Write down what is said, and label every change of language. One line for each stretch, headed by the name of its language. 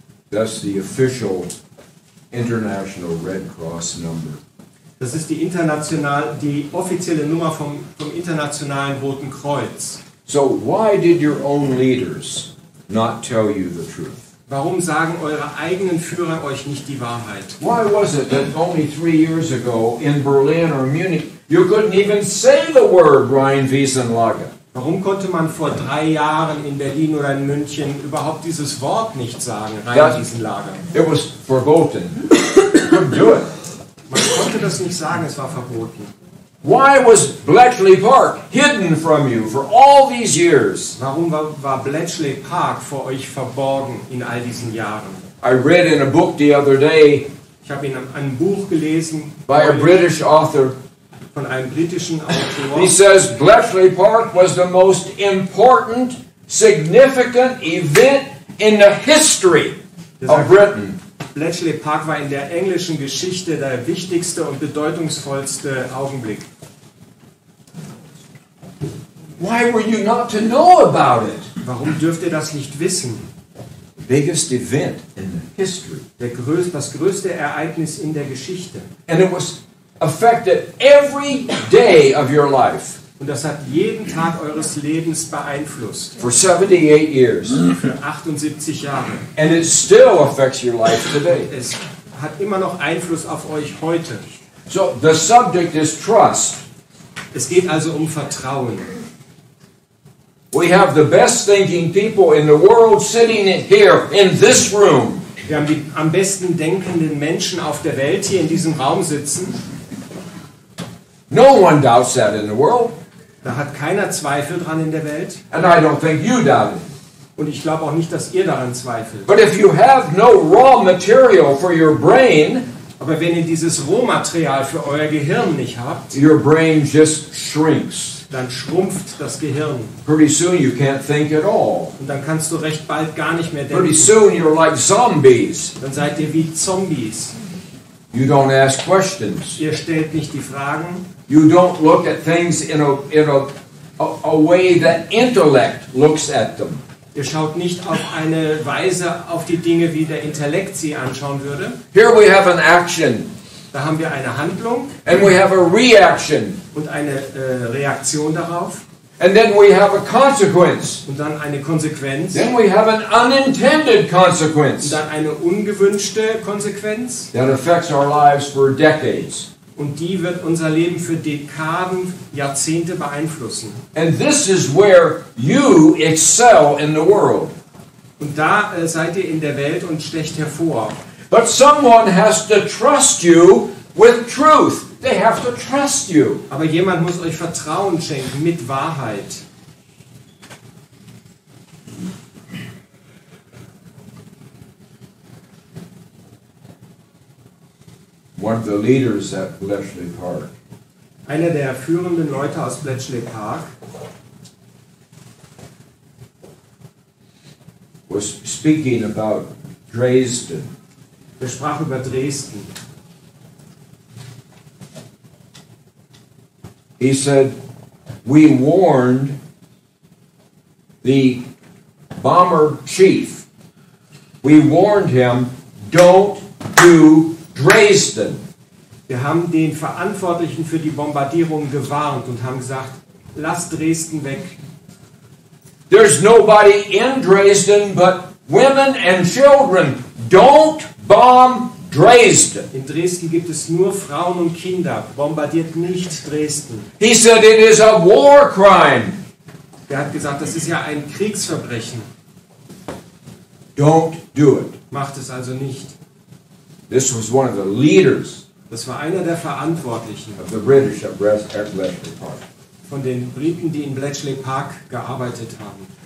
English: That's the official International Red Cross number.
German: Das ist die offizielle Nummer vom Internationalen Roten Kreuz.
English: So why did your own leaders not tell you the truth?
German: Warum sagen eure eigenen Führer euch nicht die Wahrheit?
English: Why was it that only 3 years ago in Berlin or Munich you couldn't even say the word Rhine-Wiesenlager?
German: Warum konnte man vor 3 Jahren in Berlin oder in München überhaupt dieses Wort nicht sagen, Rheinwiesenlager?
English: It was verboten. Couldn't do it.
German: Man konnte das nicht sagen, es war verboten.
English: Why was Bletchley Park hidden from you for all these years?
German: Warum war Bletchley Park vor euch verborgen in all diesen Jahren?
English: I read in a book the other day
German: Ich habe in einem Buch gelesen
English: by a British author.
German: von einem britischen Autor.
English: He says Bletchley Park was the most important, significant event in the history of Britain.
German: Bletchley Park war in der englischen Geschichte der wichtigste und bedeutungsvollste Augenblick.
English: Why were you not to know about it?
German: Warum dürft ihr das nicht wissen?
English: The biggest event in the history.
German: Das größte Ereignis in der Geschichte.
English: And it was affected every day of your life.
German: Und das hat jeden Tag eures Lebens beeinflusst.
English: For 78 years.
German: Für 78 Jahre.
English: And it still affects your life today.
German: Es hat immer noch Einfluss auf euch heute.
English: So the subject is trust.
German: Es geht also um Vertrauen.
English: We have the best thinking people in the world sitting here in this room.
German: Wir haben die am besten denkenden Menschen auf der Welt hier in diesem Raum sitzen.
English: No one doubts that in the world.
German: Da hat keiner Zweifel dran in der Welt.
English: And I don't think you doubt it.
German: Und ich glaube auch nicht, dass ihr daran zweifelt.
English: But if you have no raw material for your brain,
German: aber wenn ihr dieses Rohmaterial für euer Gehirn nicht habt,
English: your brain just shrinks.
German: Dann schrumpft das Gehirn.
English: Pretty soon you can't think at all.
German: Und dann kannst du recht bald gar nicht mehr denken.
English: Pretty soon you're like zombies.
German: Dann seid ihr wie Zombies.
English: You don't ask questions.
German: Ihr stellt nicht die Fragen.
English: You don't look at things in a way that intellect looks at them.
German: Ihr schaut nicht auf eine Weise auf die Dinge, wie der Intellekt sie anschauen würde.
English: Here we have an action.
German: Da haben wir eine Handlung.
English: And we have a reaction.
German: Und eine Reaktion darauf.
English: And then we have a consequence.
German: Und dann eine Konsequenz.
English: Then we have an unintended consequence.
German: Und dann eine ungewünschte Konsequenz.
English: That affects our lives for decades.
German: Und die wird unser Leben für Dekaden, Jahrzehnte beeinflussen.
English: And this is where you excel in the world.
German: Und da seid ihr in der Welt und stecht hervor.
English: But someone has to trust you with truth. They have to trust you.
German: Aber jemand muss euch Vertrauen schenken mit Wahrheit.
English: One of the leaders at Bletchley Park
German: Einer der führenden Leute aus Bletchley Park
English: was speaking about Dresden.
German: der sprach über Dresden.
English: He said, we warned the bomber chief. We warned him, don't do Dresden.
German: Wir haben den Verantwortlichen für die Bombardierung gewarnt und haben gesagt, lasst Dresden weg.
English: There's nobody in Dresden but women and children. Don't bomb Dresden.
German: In Dresden gibt es nur Frauen und Kinder. Bombardiert nicht Dresden.
English: He said it is a war crime.
German: Er hat gesagt, das ist ja ein Kriegsverbrechen.
English: Don't do it.
German: Macht es also nicht.
English: This was one of the leaders
German: Das war einer der Verantwortlichen
English: of the British at Bletchley Park.
German: von den Briten, die in Bletchley Park gearbeitet haben.